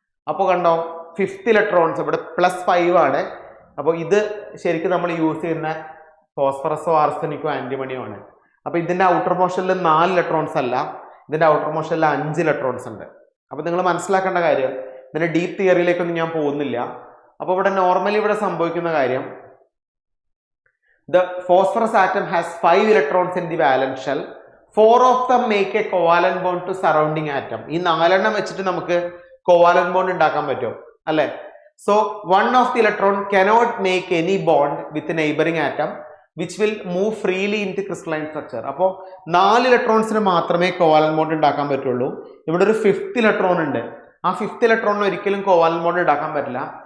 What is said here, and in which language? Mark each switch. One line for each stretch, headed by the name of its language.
Malayalam: അപ്പോൾ കണ്ടോ, 5th electrons ഇവിടെ +5 ആണ്. അപ്പോൾ ഇത് ശരിക്കും നമ്മൾ യൂസ് ചെയ്യുന്ന ഫോസ്ഫറസോ ആർസെനിക്കോ ആന്റിമണിയോ ആണ്. അപ്പോൾ ഇതിന്റെ ഔട്ടർ മോഷനിൽ 4 ഇലക്ട്രോൺസ് അല്ല, ഇതിന്റെ ഔട്ടർ മോഷനിൽ 5 ഇലക്ട്രോൺസ് ഉണ്ട്. അപ്പോൾ നിങ്ങൾ മനസ്സിലാക്കേണ്ട കാര്യം, ഇതിന്റെ ഡീപ്പ് തിയറിയിലേക്കൊന്നും ഞാൻ പോകുന്നില്ല. അപ്പോൾ ഇവിടെ നോർമലി ഇവിടെ സംഭവിക്കുന്ന കാര്യം,
English: the phosphorus atom has 5 electrons in the valence shell. 4 of them make a covalent bond to surrounding atom.
Malayalam: ഈ 4 വെച്ചിട്ട് നമുക്ക് covalent bond ഉണ്ടാക്കാൻ പറ്റും അല്ലേ?
English: So one of the electron cannot make any bond with a neighboring atom which will move freely into crystalline structure.
Malayalam: അപ്പോൾ 4 ഇലക്ട്രോൺസിന് മാത്രമേ covalent bond ഉണ്ടാക്കാൻ പറ്റുള്ളൂ. ഇവിടെ ഒരു 5th ഇലക്ട്രോൺ ഉണ്ട്. ആ 5th ഇലക്ട്രോണിന് ഒരിക്കലും covalent bond ഉണ്ടാക്കാൻ പറ്റില്ല.